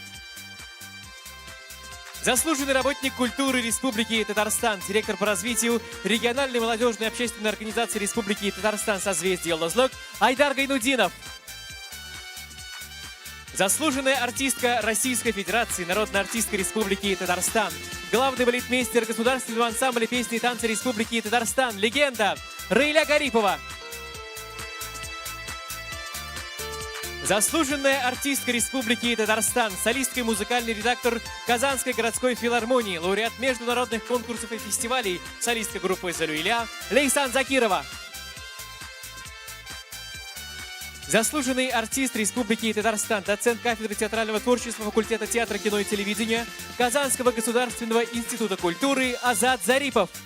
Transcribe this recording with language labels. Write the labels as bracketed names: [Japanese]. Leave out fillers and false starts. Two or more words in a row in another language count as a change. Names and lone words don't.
[Russian] Заслуженный работник культуры Республики Татарстан, директор по развитию региональной молодежной общественной организации Республики Татарстан «Созвездие Йылдызлык» Айдар Гайнудинов. Заслуженная артистка Российской Федерации, народная артистка Республики Татарстан, главный балетмейстер государственного ансамбля песни и танца Республики Татарстан, легенда Раиля Гарипова. Заслуженная артистка Республики Татарстан, солистка и музыкальный редактор Казанской городской филармонии, лауреат международных конкурсов и фестивалей, солистка группы «Залюиля» Лейсан Закирова. Заслуженный артист Республики Татарстан, доцент кафедры театрального творчества факультета театра, кино и телевидения Казанского государственного института культуры Азат Зарипов.